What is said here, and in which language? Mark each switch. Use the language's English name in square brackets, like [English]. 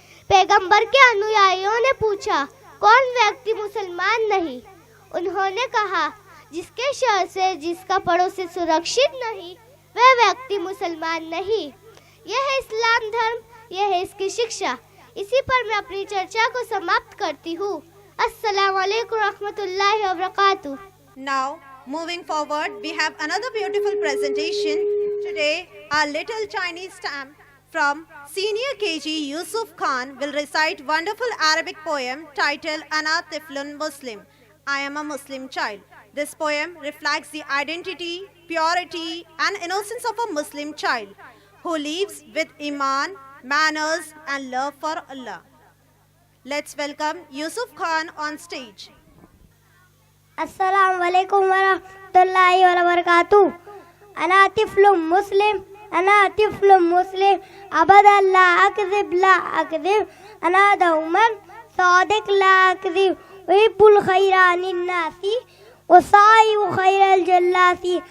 [Urdu] پیغمبر کے انویائیوں نے پوچھا کون ویکتی مسلمان نہیں؟ انہوں نے کہا جس کے شر سے جس کا پڑوسی سرکشت نہیں وہ ویکتی مسلمان نہیں. یہ ہے اسلام دھرم، یہ ہے اس کی شکشا. اسی پر میں اپنی چرچا کو سماپت کرتی ہوں. [Arabic] السلام علیکم ورحمۃ اللہ وبرکاتہ. [English] Now, moving forward, we have another beautiful presentation. Today, our little Chinese stamp from Senior KG Yusuf Khan will recite wonderful Arabic poem titled Ana Tiflun Muslim. I am a Muslim child. This poem reflects the identity, purity, and innocence of a Muslim child who lives with Iman, manners, and love for Allah. Let's welcome Yusuf Khan on stage. [Arabic] السلام علیکم ورحمۃ اللہ وبرکاتہ. انا طفل مسلم، انا طفل مسلم، ابدا لا اکذب لا اکذب، انا دوما صادق لا اکذب، احب الخیر عن الناس وصائب خیر الجلاس.